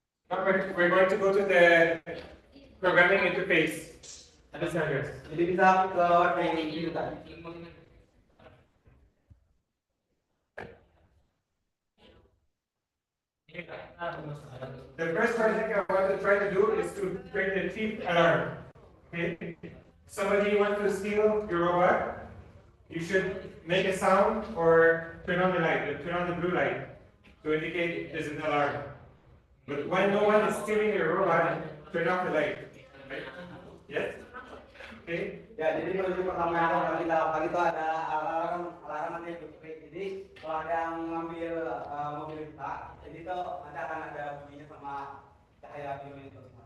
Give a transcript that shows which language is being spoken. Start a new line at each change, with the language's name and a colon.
English: Now we're going to go to the programming interface.
Indonesian: Jadi bisa ke web yang ini tadi.
English: The first project I want to try to do is to create a thief alarm. Okay? Somebody wants to steal your robot, you should make a sound or turn on the light, turn on the blue light to indicate there's an alarm. But when no one is stealing your robot, turn off the light. Right? Yes? Okay?
Indonesian: Ya, jadi prinsip pertama yang akan kita lakukan itu ada alarm nanti jadi kalau ada yang ngambil mobil kita, jadi itu nanti akan ada bunyinya sama cahaya biru itu.